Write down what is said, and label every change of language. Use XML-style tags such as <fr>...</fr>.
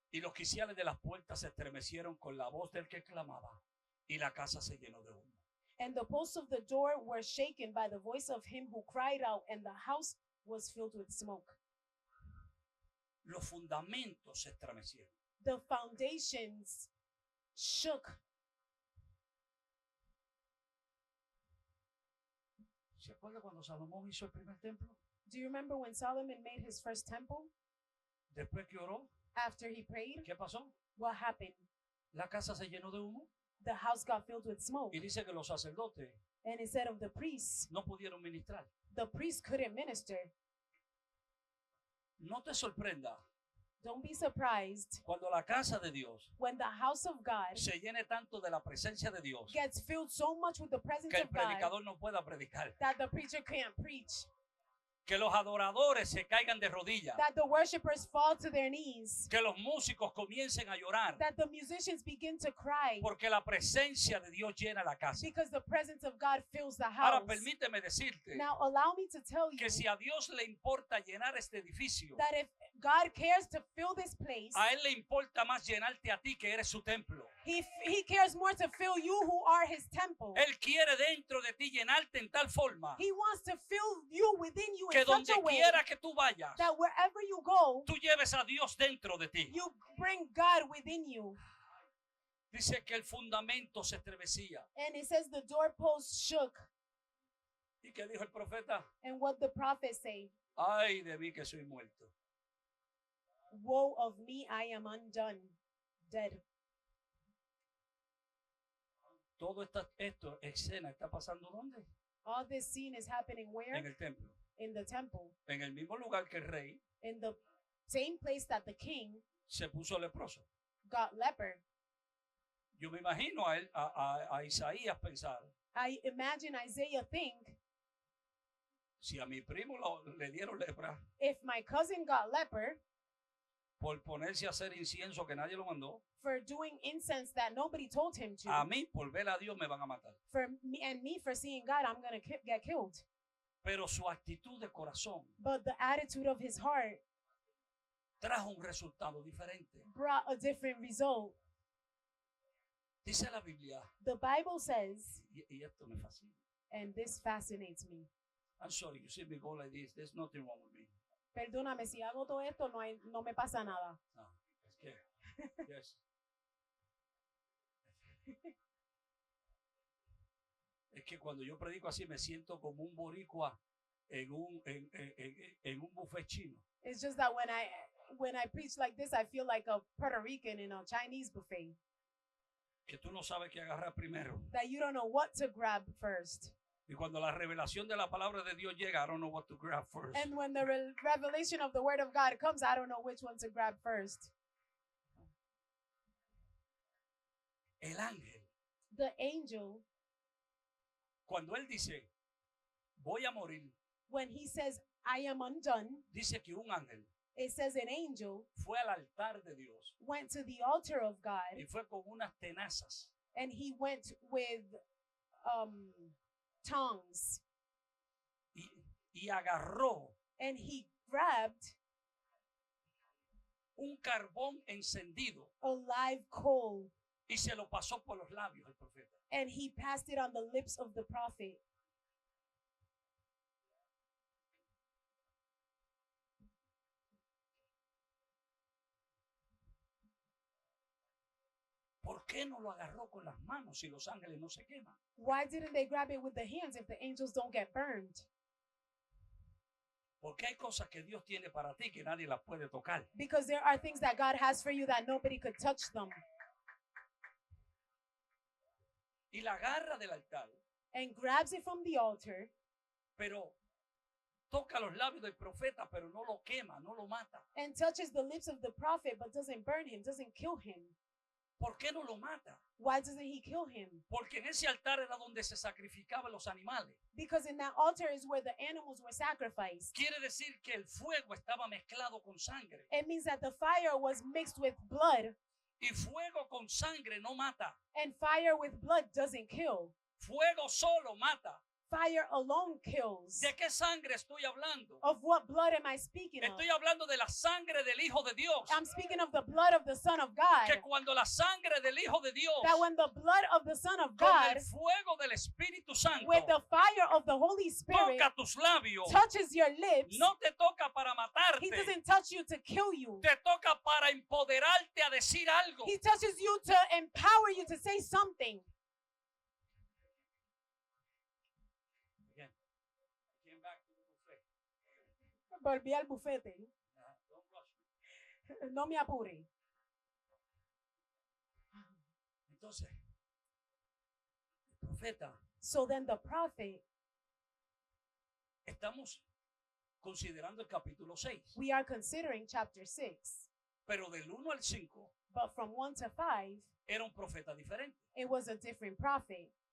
<es>Y los oficiales de las puertas se estremecieron con la voz del que clamaba y la casa se llenó de humo.</es> <en>And the posts of the door were shaken by the voice of him who cried out, and the house was filled with smoke.</en> <es>Los fundamentos se estremecieron.</es> <en>The foundations shook.</en> <es>¿Se acuerda cuando Salomón hizo el primer templo?</es> <en>Do you remember when Solomon made his first temple?</en> <es>Después que oró,</es> <en>After he prayed,</en> <es>¿qué pasó?</es> <en>what happened?</en> <es>La casa se llenó de humo.</es> <en>The house got filled with smoke.</en> <es>Y dice que los sacerdotes</es> <en>And instead of the priests,</en> <es>no pudieron ministrar.</es> <en>the priests couldn't minister.</en> <es>No te sorprenda</es> <en>Don't be surprised</en> <es>cuando la casa de Dios</es> <en>when the house of God</en> <es>se llene tanto de la presencia de Dios</es> <en>gets filled so much with the presence</en> <es>que el</es> <en>of God</en> <es>predicador no pueda predicar.</es> <en>that the preacher can't preach,</en> <es>Que los adoradores se caigan de rodillas.</es> <en>that the worshipers fall to their knees,</en> <es>Que los músicos comiencen a llorar.</es> <en>that the musicians begin to cry</en> <es>Porque la presencia de Dios llena la casa.</es> <en>because the presence of God fills the</en> <es>Ahora</es> <en>house.</en> <es>permíteme decirte</es> <en>Now allow me to tell you</en> <es>que si a Dios le importa llenar este edificio,</es> <en>that if God cares to fill this place,</en> <es>a Él le importa más llenarte a ti que eres su templo.</es> <en>He cares more to fill you who are his temple.</en> <es>Él quiere dentro de ti llenarte en tal forma</es> <en>He wants to fill you within you</en> <es>que</es> <en>in such</en> <es>donde</es> <en>a way</en> <es>quiera que tú vayas,</es> <en>that wherever you go,</en> <es>tú lleves a Dios dentro de ti.</es> <en>you bring God within you.</en> <es>Dice que el fundamento se estremecía.</es> <en>And it says the doorpost shook.</en> <es>¿Y qué dijo el profeta?</es> <en>And what the prophets say,</en> <es>Ay de mí que soy muerto.</es> <en>woe of me, I am undone, dead.</en> <es>Todo esto escena está pasando ¿dónde?</es> <en>All this scene is happening</en> <es>En</es> <en>where?</en> <es>el templo.</es> <en>In the temple.</en> <es>En el mismo lugar que el rey</es> <en>In the same place that the king</en> <es>se puso leproso.</es> <en>got leper.</en> <es>Yo me imagino a él, a Isaías pensar,</es> <en>I imagine Isaiah think,</en> <es>si a mi primo le dieron lepra</es> <en>if my cousin got leper</en> <es>por ponerse a hacer incienso que nadie lo mandó,</es> <en>for doing incense that nobody told him to,</en> <es>a mí por ver a Dios me van a matar.</es> <en>for me for seeing God, I'm going to get killed.</en> <es>Pero su actitud de corazón</es> <en>But the attitude of his heart</en> <es>trajo un resultado diferente.</es> <en>brought a different result.</en> <es>Dice la Biblia,</es> <en>The Bible says,</en> <es>y esto me fascina.</es> <en>and this fascinates me. I'm sorry, you see me go like this, there's nothing wrong with me.</en> <es>Perdóname, si hago todo esto, no me pasa nada. No, es que,</es> <en>yes.</en> <es>Es que cuando yo predico así me siento como un boricua en un buffet chino.</es> <en>It's just that when I preach like this, I feel like a Puerto Rican in a Chinese buffet.</en> <es>que tú no sabes qué agarrar primero.</es> <en>that you don't know what to grab first.</en> <es>Y cuando la revelación de la palabra de Dios llega,</es> <en>I don't know what to grab first. And when the revelation of the word of God comes, I don't know which one to grab first.</en> <es>El ángel,</es> <en>The angel,</en> <es>cuando él dice, voy a morir,</es> <en>when he says, I am undone,</en> <es>dice que un ángel</es> <en>it says an angel</en> <es>fue al altar de Dios</es> <en>went to the altar of God</en> <es>y fue con unas tenazas</es> <en>and he went with tongues</en> <es>y agarró</es> <en>and he grabbed</en> <es>un carbón encendido</es> <en>a live coal</en> <es>y se lo pasó por los labios al profeta.</es> <en>and he passed it on the lips of the prophet.</en> <es>¿Por qué no lo agarró con las manos si los ángeles no se queman?</es> <en>Why didn't they grab it with the hands if the angels don't get burned?</en> <es>Porque hay cosas que Dios tiene para ti que nadie las puede tocar.</es> <en>Because there are things that God has for you that nobody could touch them.</en> <es>Y la agarra del altar,</es> <en>And grabs it from the altar</en> <es>pero toca los labios del profeta, pero no lo quema, no lo mata.</es> <en>and touches the lips of the prophet but doesn't burn him, doesn't kill him.</en> <es>¿Por qué no lo mata?</es> <en>Why doesn't he kill him?</en> <es>Porque en ese altar era donde se sacrificaban los animales.</es> <en>Because in that altar is where the animals were sacrificed.</en> <es>Quiere decir que el fuego estaba mezclado con sangre.</es> <en>It means that the fire was mixed with blood,</en> <es>Y fuego con sangre no mata.</es> <en>and fire with blood doesn't kill.</en> <es>Fuego solo mata.</es> <en>Fire alone kills.</en> <es>¿De qué sangre estoy hablando?</es> <en>Of what blood am I speaking of?</en> <es>Estoy hablando de la sangre del Hijo de Dios.</es> <en>I'm speaking of the blood of the Son of God.</en> <es>Que cuando la sangre del Hijo de Dios</es> <en>That when the blood of the Son of</en> <es>con</es> <en>God</en> <es>el fuego del Espíritu Santo</es> <en>with the fire of the Holy Spirit</en> <es>toca tus labios,</es> <en>touches your lips,</en> <es>no te toca para</es> <en>he</en> <es>matarte,</es> <en>doesn't touch you to kill you.</en> <es>te toca para empoderarte a decir algo.</es> <en>He touches you to empower you to say something. Again, came back to the buffet.</en> <es>Volví al bufete.</es> <en>Don't rush me.</en> <es>No me apure. Entonces, el profeta,</es> <en>So then the prophet,</en> <es>estamos considerando el capítulo 6,</es> <en>we are considering chapter 6,</en> <es>pero del 1 al 5</es> <en>but from 1 to 5,</en> <es>era un profeta diferente.</es> <en>it was a different prophet.</en>